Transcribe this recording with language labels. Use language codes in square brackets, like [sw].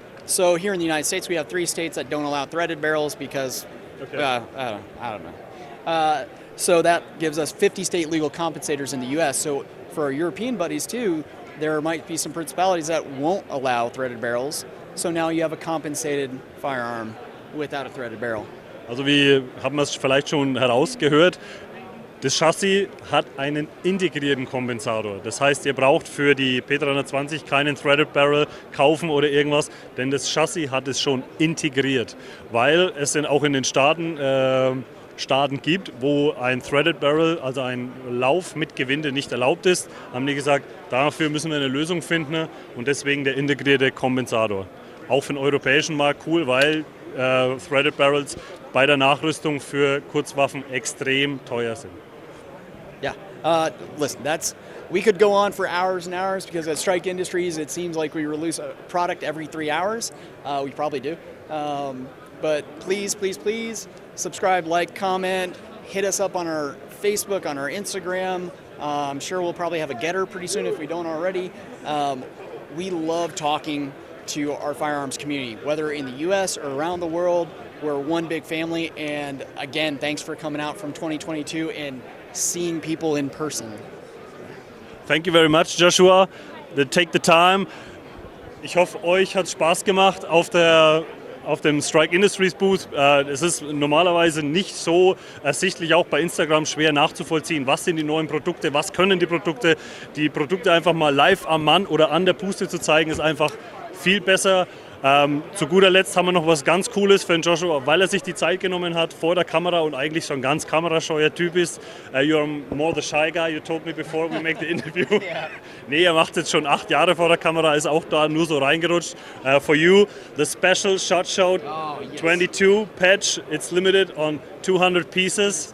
[en] So here in the United States, we have 3 states that don't allow threaded barrels because, I don't know. So that gives us 50 state legal compensators in the US. So for our European buddies too, there might be some principalities that won't allow threaded barrels. So now you have a compensated firearm without a threaded barrel. [de] Also wie haben wir es vielleicht schon herausgehört, das Chassis hat einen integrierten Kompensator. Das heißt, ihr braucht für die P320 keinen Threaded Barrel kaufen oder irgendwas, denn das Chassis hat es schon integriert, weil es denn auch in den Staaten gibt, wo ein Threaded Barrel, also ein Lauf mit Gewinde nicht erlaubt ist, haben die gesagt, dafür müssen wir eine Lösung finden und deswegen der integrierte Kompensator. Auch für den europäischen Markt cool, weil Threaded Barrels bei der Nachrüstung für Kurzwaffen extrem teuer sind. [en] Yeah, listen, we could go on for hours and hours because at Strike Industries it seems like we release a product every 3 hours. We probably do. But please, please, please subscribe, like, comment, hit us up on our Facebook, on our Instagram. I'm sure we'll probably have a getter pretty soon if we don't already. We love talking to our firearms community, whether in the US or around the world. We're one big family, and again, thanks for coming out from 2022 and seeing people in person. Thank you very much, Joshua. Take the time. [de] Ich hoffe, euch hat Spaß gemacht auf dem Strike Industries Booth. Es ist normalerweise nicht so ersichtlich, auch bei Instagram schwer nachzuvollziehen, was sind die neuen Produkte, was können die Produkte. Die Produkte einfach mal live am Mann oder an der Puste zu zeigen, ist einfach viel besser. Zu guter Letzt haben wir noch was ganz Cooles für den Joshua, weil er sich die Zeit genommen hat vor der Kamera und eigentlich so ein ganz kamerascheuer Typ ist. [en] You're more the shy guy, you told me before we make the interview. Yeah. [de] Nee, er macht jetzt schon 8 Jahre vor der Kamera, ist auch da nur so reingerutscht. [en] For you, the special shotshow 22 patch, it's limited on 200 pieces.